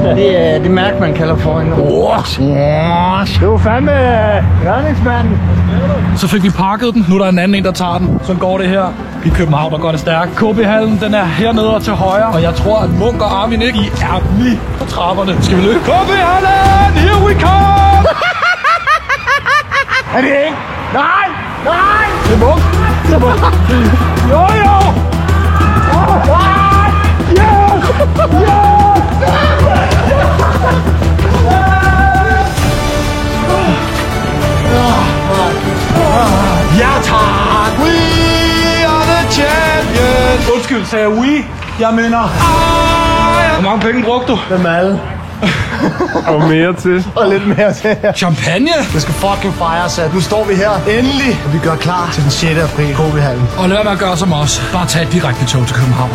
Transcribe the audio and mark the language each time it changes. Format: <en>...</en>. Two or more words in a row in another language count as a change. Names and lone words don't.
<da>Det er det mærke, man kalder for en Porsche. Det var fandme redningsmanden. Så fik vi pakket den. Nu er der en anden en, der tager den. Så går det her. I København, der går det stærkt. KB-hallen, den er hernede og til højre. Og jeg tror, at Munk og Armin ikke er lige på trapperne. Skal vi løbe? KB-hallen!</da> <en>Here we come!</en> <da>Er det ikke? Nej! Det er Munk. Jo! Yes! Ja, tak!</da> <en>We are the champions!</en> <da>Undskyld, sagde jeg we? Jeg mener... Hvor mange penge brugte du? Dem alle. Og mere til. Og lidt mere til. Champagne? Det skal fucking fejres, at nu står vi her. Endelig! Og vi gør klar til den 6. april KB-hallen. Og lad være med at gøre som os. Bare tag et direkte tog til København.</da>